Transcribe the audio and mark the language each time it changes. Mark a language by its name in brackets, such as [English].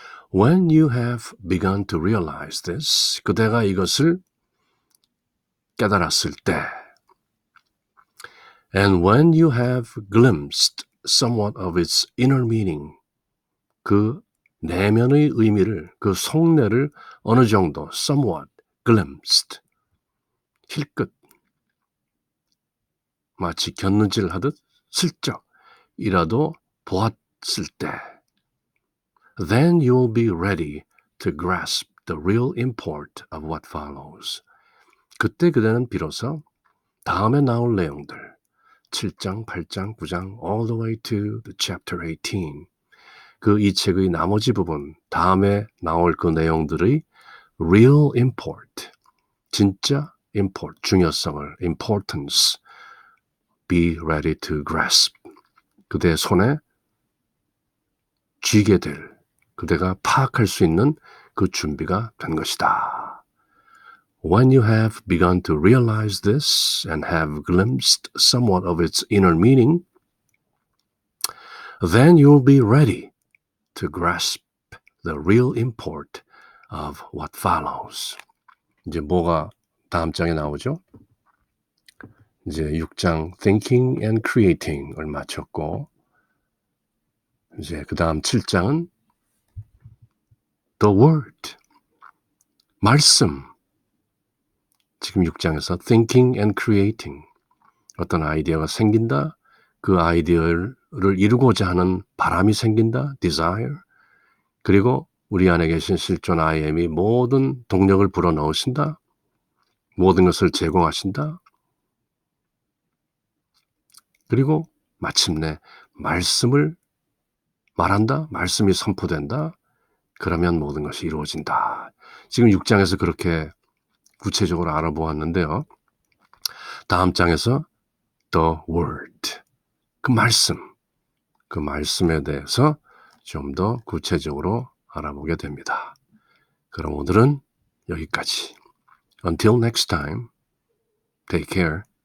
[English] When you have begun to realize this, [Korean] 그대가 이것을 깨달았을 때, [English] and when you have glimpsed somewhat of its inner meaning, [Korean] 그 내면의 의미를, 그 속내를 어느 정도, [English] somewhat, glimpsed, 힐끗, [Korean] 마치 곁눈질 하듯 슬쩍이라도 보았을 때, [English] then you will be ready to grasp the real import of what follows. [Korean] 그때 그대는 비로소 다음에 나올 내용들, 7장, 8장, 9장, [English] all the way to the chapter 18. [Korean] 그 이 책의 나머지 부분, 다음에 나올 그 내용들의 [English] real import, [Korean] 진짜 import, 중요성을, importance, [English] be ready to grasp. [Korean] 그대의 손에 쥐게 될, 그대가 파악할 수 있는 그 준비가 된 것이다. [English] When you have begun to realize this and have glimpsed somewhat of its inner meaning, then you'll be ready to grasp the real import of what follows. [Korean] 이제 뭐가 다음 장에 나오죠? 이제 6장 Thinking and Creating을 마쳤고 이제 그 다음 7장은 The Word, 말씀. 지금 6장에서 Thinking and Creating, 어떤 아이디어가 생긴다, 그 아이디어를 이루고자 하는 바람이 생긴다, Desire, 그리고 우리 안에 계신 실존 I am이 모든 동력을 불어넣으신다, 모든 것을 제공하신다, 그리고 마침내 말씀을 말한다, 말씀이 선포된다, 그러면 모든 것이 이루어진다. 지금 6장에서 그렇게 구체적으로 알아보았는데요. 다음 장에서 The Word, 그 말씀, 그 말씀에 대해서 좀 더 구체적으로 알아보게 됩니다. 그럼 오늘은 여기까지. [English] Until next time, take care.